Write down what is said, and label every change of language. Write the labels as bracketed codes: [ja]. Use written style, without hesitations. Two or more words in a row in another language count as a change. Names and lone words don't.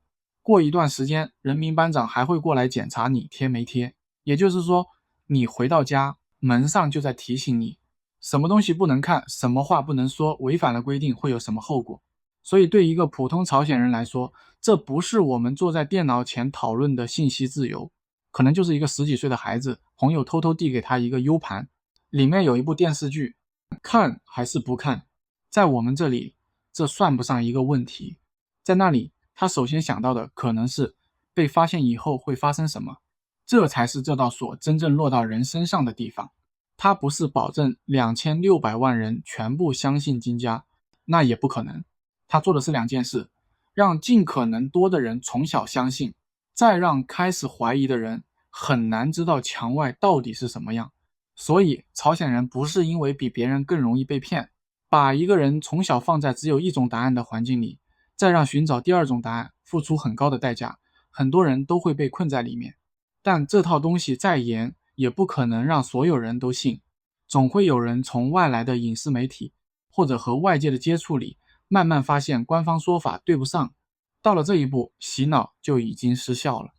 [zh] 過一段時間，人民班長還會過來檢查你貼沒貼，也就是說，你回到家，門上就在提醒你，什麼東西不能看，什麼話不能說，違反了規定會有什麼後果。所以對一個普通朝鮮人來說，這不是我們坐在電腦前討論的信息自由，可能就是一個10幾歲的孩子，朋友偷偷遞給他一個 U 盤，裡面有一部電視劇，看還是不看，在我們這裡，這算不上一個問題。在那裡，他首先想到的可能是被發現以後會發生什麼，這才是這道鎖真正落到人身上的地方。他不是保證2600萬人全部相信金家，那也不可能。他做的是2件事，讓盡可能多的人從小相信，再讓開始懷疑的人很難知道牆外到底是什麼樣。所以朝鮮人不是因為比別人更容易被騙，把一个人從小放在只有一種答案的環境裡，再讓尋找第2種答案付出很高的代價，很多人都會被困在裡面。但這套東西再嚴也不可能讓所有人都信，總會有人從外來的影視媒體或者和外界的接觸裡慢慢發現官方說法對不上，到了這一步，洗腦就已經失效了。